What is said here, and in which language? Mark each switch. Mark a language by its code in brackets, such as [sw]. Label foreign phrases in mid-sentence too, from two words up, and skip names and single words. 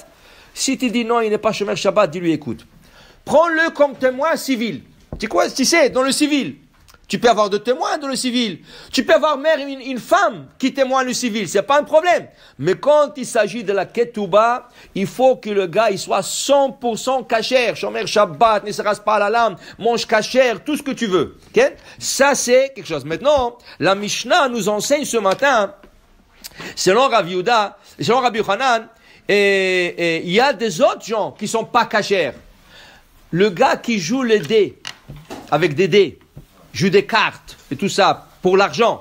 [fr] Si tu dis non, il n'est pas [he] שומר שבת, [fr] dis-lui, écoute, prends-le comme témoin civil. Tu sais, dans le civil, tu peux avoir 2 témoins dans le civil. Tu peux avoir même une femme qui témoigne le civil. C'est pas un problème. Mais quand il s'agit de la ketouba, il faut que le gars, il soit 100% kasher. [he] שומר שבת, [fr] ne se rase pas à la lame, mange kasher, tout ce que tu veux. Okay? Ça, c'est quelque chose. Maintenant, la Mishnah nous enseigne ce matin, selon Rav Yehuda, selon Rabbi Yochanan, et il y a des autres gens qui sont pas kasher. Le gars qui joue les dés, avec des dés, joue des cartes et tout ça pour l'argent.